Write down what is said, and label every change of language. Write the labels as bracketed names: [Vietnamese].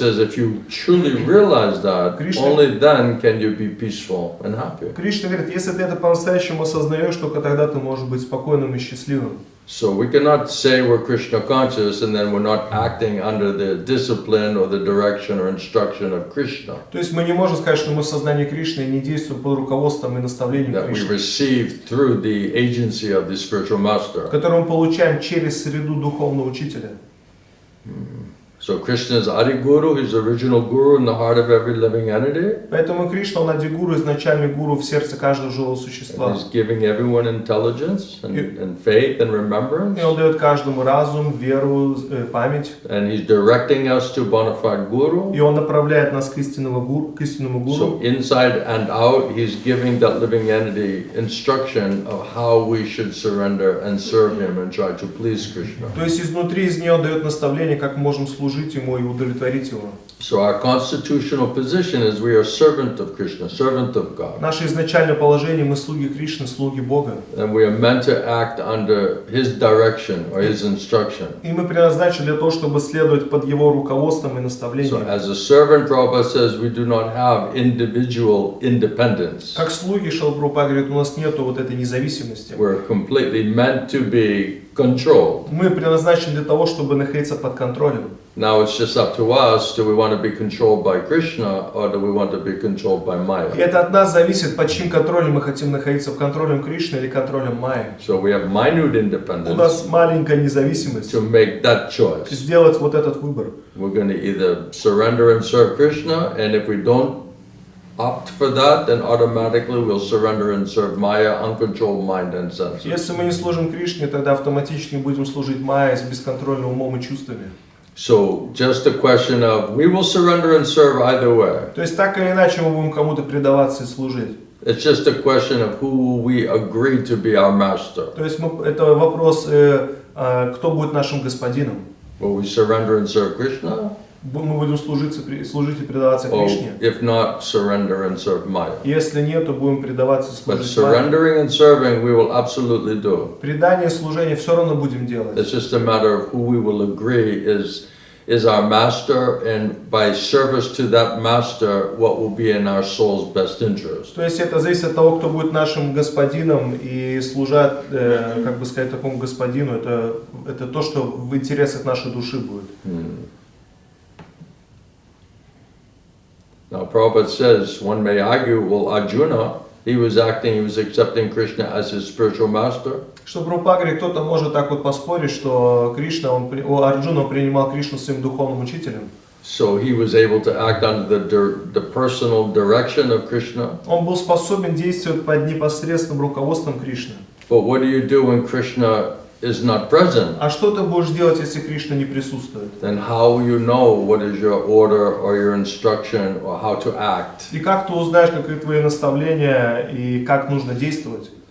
[English] says, if you truly realize that, Krishna- only then can you be peaceful and happy. [Russian] Кришна говорит, если ты это по-настоящему осознаешь, только тогда ты можешь быть спокойным и счастливым. [English] So we cannot say we're Krishna conscious and then we're not acting under the discipline or the direction or instruction of Krishna [Russian] То есть мы не можем сказать, что мы в сознании Кришны и не действуем под руководством и наставлением [English] that we [Russian] Кришны, [English] receive through the agency of the spiritual master. [Russian] который мы получаем через среду духовного учителя. [English] So Krishna is Adi Guru, he's the original guru in the heart of every living entity. [Russian] Поэтому Кришна, он Ади-гуру, изначальный гуру в сердце каждого живого [English] And [Russian] существа. [English] he's giving everyone intelligence and faith and remembrance. [Russian] И он дает каждому разум, веру, память. [English] And he's directing us to bona fide guru. [Russian] И он направляет нас к истинному гуру. [English] So inside and out, he's giving that living entity instruction of how we should surrender and serve him and try to please Krishna. [Russian] То есть изнутри, из нее он дает наставление, как мы можем служить ему и удовлетворить его. [English] So our constitutional position is we are servant of Krishna, servant of God. [Russian] Наше изначальное положение, мы слуги Кришны, слуги Бога. [English] And we are meant to act under his direction or his instruction. [Russian] И мы предназначены для того, чтобы следовать под его руководством и [English] So [Russian] наставлением. [English] as a servant, Prabhupada says, we do not have individual independence. [Russian] Как слуги, Шрила Прабхупада говорит, у нас нету вот этой независимости. [English] We're completely meant to be controlled. [Russian] Мы предназначены для того, чтобы находиться под контролем. [English] Now it's just up to us, do we want to be controlled by Krishna or do we want to be controlled by [Russian] И [English] Maya? [Russian] это от нас зависит, под чьим контролем мы хотим находиться, под контролем Кришны или контролем Майи. [English] So we have minute [Russian] У нас [English] independence [Russian] маленькая независимость. [English] to make that choice. [Russian] Сделать вот этот выбор. [English] We're going to either surrender and serve Krishna, and if we don't opt for that, then automatically we'll surrender and serve Maya, uncontrolled mind and senses. [Russian] Если мы не служим Кришне, тогда автоматически будем служить Майе с бесконтрольным умом и чувствами. [English] So just a question of, we will surrender and serve either way. [Russian] То есть так или иначе мы будем кому-то предаваться и служить. [English] It's just a question of who we agree to be our master. [Russian] То есть это вопрос, кто будет нашим господином. [English] Will we surrender and serve Krishna? [Russian] Мы будем служить и предаваться [English] Or [Russian] Кришне. [English] if not, surrender and serve Maya. [Russian] Если нет, то будем предаваться и [English] But [Russian] служить Майе. [English] surrendering and serving, we will absolutely do. [Russian] Предание и служение все равно будем делать. [English] It's just a matter of who we will agree is our master, and by service to that master, what will be in our soul's best interest. [Russian] То есть это зависит от того, кто будет нашим господином и служат, как бы сказать, такому господину. Это то, что в интересах нашей души будет. [English] Now Prabhupada says, one may argue, well, Arjuna, he was accepting Krishna as his spiritual master. [Russian] Что в Прабхупаде кто-то может так вот поспорить, что Арджуна принимал Кришну своим духовным учителем. [English] So he was able to act under the personal direction of Krishna. [Russian] Он был способен действовать под непосредственным руководством Кришны. [English] But what do you do when Krishna is not present? [Russian] А что ты будешь делать, если Кришна не присутствует? [English] Then how will you know what is your order or your instruction or how to act? [Russian] И как ты узнаешь, какие твои наставления и как нужно действовать?